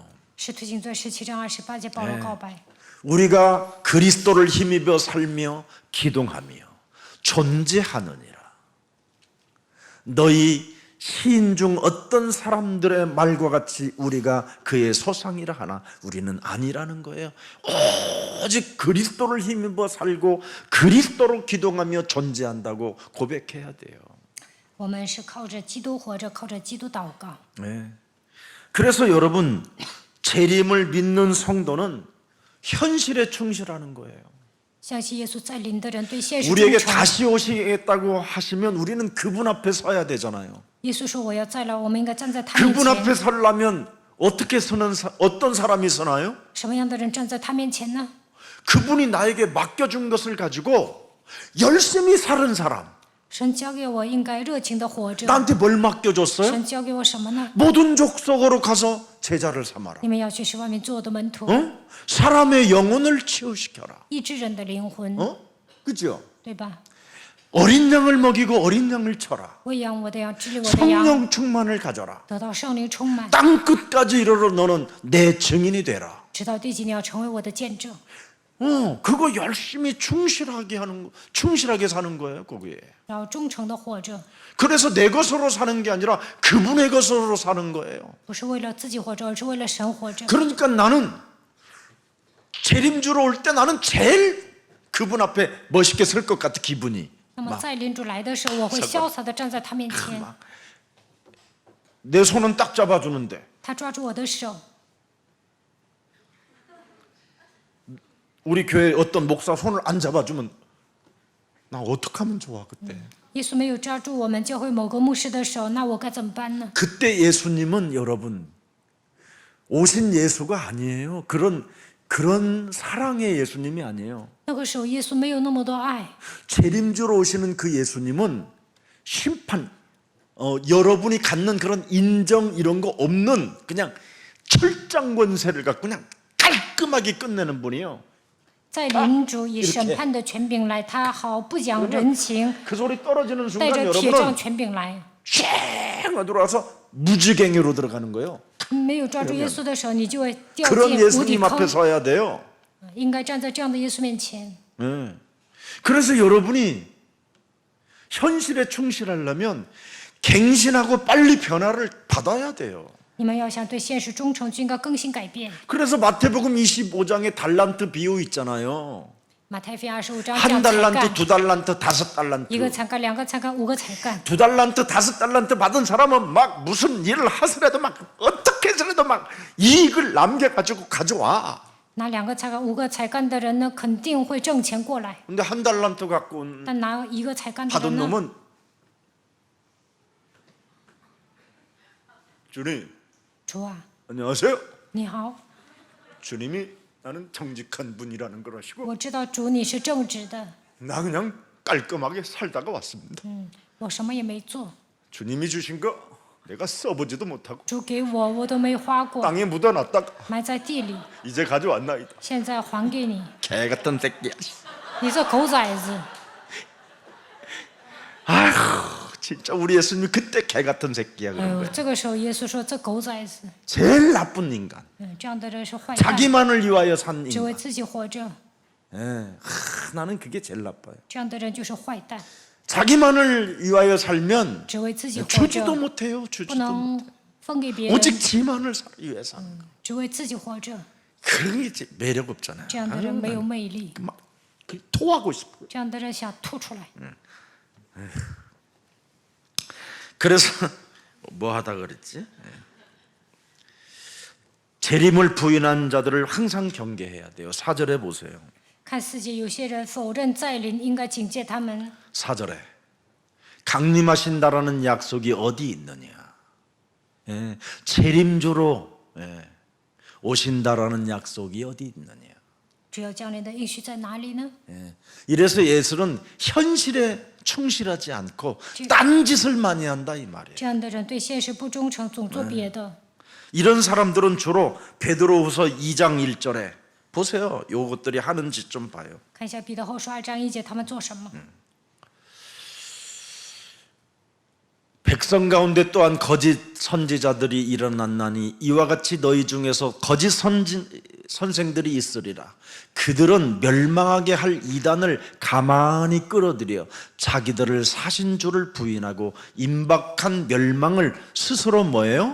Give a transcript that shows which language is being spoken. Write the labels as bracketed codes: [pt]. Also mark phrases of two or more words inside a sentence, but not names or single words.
[zh] 使徒行传17章28节，保罗告白。 [ko] 우리가 그리스도를 힘입어 살며 기동하며 존재하느니라. 너희 시인 중 어떤 사람들의 말과 같이 우리가 그의 소상이라 하나 우리는 아니라는 거예요. 오직 그리스도를 힘입어 살고 그리스도로 기동하며 존재한다고 고백해야 돼요. [zh] 我们是靠着基督活着，靠着基督祷告。 [ko] 네. 그래서 여러분 재림을 믿는 성도는 현실에 충실하는 거예요. [zh] 相信耶稣再临的人对现实忠 [ko] 우리에게 [zh] 诚。 [ko] 다시 오시겠다고 하시면 우리는 그분 앞에 서야 되잖아요. [zh] 耶稣说我要再来，我们应该站在他面 [ko] 그분 앞에 [zh] 前。 [ko] 서려면 어떻게 어떤 사람이 서나요? [zh] 什么样的人站在他面前呢？ [ko] 그분이 나에게 맡겨준 것을 가지고 열심히 사는 사람. [zh] 神交给我应该热情的活着。 [ko] 나한테 뭘 맡겨줬어요? [zh] 神交给我什么呢？ [ko] 모든 족속으로 가서 제자를 삼아라. [zh] 你们要去使万民做我的门徒， [ko] 사람의 영혼을 치유시켜라. [zh] 医治人的灵魂， [ko] 그죠? [zh] 对吧？ [ko] 어린 양을 먹이고 어린 양을 쳐라. [zh] 喂养我的羊，治理我的羊， [ko] 성령 충만을 가져라. [zh] 得到圣灵充满， [ko] 땅 끝까지 이르러 너는 내 증인이 되라. [zh] 直到地极，你要成为我的见证。 [ko] 그거 열심히 충실하게 사는 거예요, 거기에. [zh] 然后忠诚的活着， [ko] 그래서 내 것으로 사는 게 아니라 그분의 것으로 사는 거예요. [zh] 不是为了自己活着，而是为了神活着。 [ko] 그러니까 나는 재림주로 올 때 나는 제일 그분 앞에 멋있게 설 것 같아, 기분이. [zh] 那么在领主来的时候，我会潇洒的站在他面前， [ko] 내 손은 딱 잡아주는데 [zh] 他抓住我的手。 [ko] 우리 교회 어떤 목사 손을 안 잡아주면 나 어떡하면 좋아 그때. [zh] 耶稣没有抓住我们教会某个牧师的手，那我该怎么办呢？ [ko] 그때 예수님은 여러분 오신 예수가 아니에요. 그런 사랑의 예수님이 아니에요. [zh] 那个时候耶稣没有那么多爱， [ko] 재림주로 오시는 그 예수님은 심판, 여러분이 갖는 그런 인정 이런 거 없는 그냥 철장 권세를 갖고 그냥 깔끔하게 끝내는 분이에요. [zh] 在领主以审判的权柄来，他毫不讲人情， [ko] 그 소리 떨어지는 [zh] 带 [ko] 순간 [zh] 着铁杖 [ko] 여러분은 [zh] 权柄来。 [ko] 쉥 들어와서 무지갱이로 들어가는 거예요. [zh] 没有抓住耶稣的手，你就会掉 [ko] 그런 [zh] 进无底 [ko] 예수님 앞에 [zh] 坑。 [ko] 서야 돼요. [zh] 应该站在这样的耶稣面前。 [ko] 그래서 여러분이 현실에 충실하려면 갱신하고 빨리 변화를 받아야 돼요. [zh] 你们要想对现实忠诚，就应该更新改变。 [ko] 그래서 마태복음 25장에 달란트 비유 있잖아요. [zh] 马太福音25章 [ko] 한 [zh] 讲才 [ko] 달란트, [zh] 干， [ko] 두 달란트, 다섯 [zh] 一个 [ko] 달란트. [zh] 才干，两个才干，五个才干。 [ko] 두 달란트, 다섯 달란트 받은 사람은 막 무슨 일을 하더라도 막 어떻게 해서라도 막 이익을 남겨가지고 가져와. [zh] 拿两个才干、五个才干的人呢，肯定会挣钱过来。 [ko] 근데 한 달란트 갖고 온 [zh] 但拿一个才干的 [ko] 받은 [zh] 人呢， [ko] 놈은 주님 [zh] 主啊， [ko] 안녕하세요. [zh] 你好， [ko] 주님이 나는 정직한 분이라는 걸 아시고 [zh] 我知道主你是正直的， [ko] 나 그냥 깔끔하게 살다가 왔습니다. [zh] 我什么也没做， [ko] 주님이 주신 거 내가 써보지도 못하고 [zh] 主给我都没花过， [ko] 땅에 묻어놨다가 [zh] 埋在地里， [ko] 이제 가져왔나이다. [zh] 现在还给你。 [ko] 개 같은 새끼야. [zh] 你这狗崽子！ [ko] 아휴 진짜 우리 예수님이 그때 개 같은 새끼야 [zh] 哎 [ko] 그런 [zh] 呦， [ko] 거야. [zh] 这个时候耶稣说：“这狗崽子， [ko] 제일 나쁜 인간. [zh] 这样的人是坏蛋， [ko] 자기만을 위하여 산 [zh] 只为 [ko] 인간. [zh] 自己活着， [ko] 나는 그게 제일 나빠요. [zh] 这样的人就是坏蛋， [ko] 자기만을 위하여 살면 [zh] 只为自己活 [ko] 주지도 [zh] 着， [ko] 못해요. [zh] 不 [ko] 주지도 [zh] 能分给别人， [ko] 오직 지만을 위해 사는 거. [zh] 只为自己活着， [ko] 그런 게 이제 매력 없잖아요. [zh] 这样的人没有魅力， [ko] 막 토하고 싶어요. [zh] 这样的人想吐出来。 [ko] 그래서 뭐 하다 그랬지? 재림을 부인한 자들을 항상 경계해야 돼요. 4절에 보세요. [zh] 看四节，有些人否认再临，应该警戒他们。 [ko] 4절에 강림하신다라는 약속이 어디 있느냐? 예, 재림주로 예, 오신다라는 약속이 어디 있느냐. [zh] 主要降临的应许在哪里呢？ [ko] 예, 이래서 예수는 현실에 충실하지 않고 딴 짓을 많이 한다 이 말이에요. [zh] 这样的人对现实不忠诚，总做别的。 [ko] 이런 사람들은 주로 베드로후서 2장 1절에 보세요. 요것들이 하는 짓 좀 봐요. [zh] 看一下彼得后书2章1节，他们做什么？ [ko] 백성 가운데 또한 거짓 선지자들이 일어났나니 이와 같이 너희 중에서 거짓 선생들이 있으리라. 그들은 멸망하게 할 이단을 가만히 끌어들여 자기들을 사신 줄을 부인하고 임박한 멸망을 스스로 뭐예요?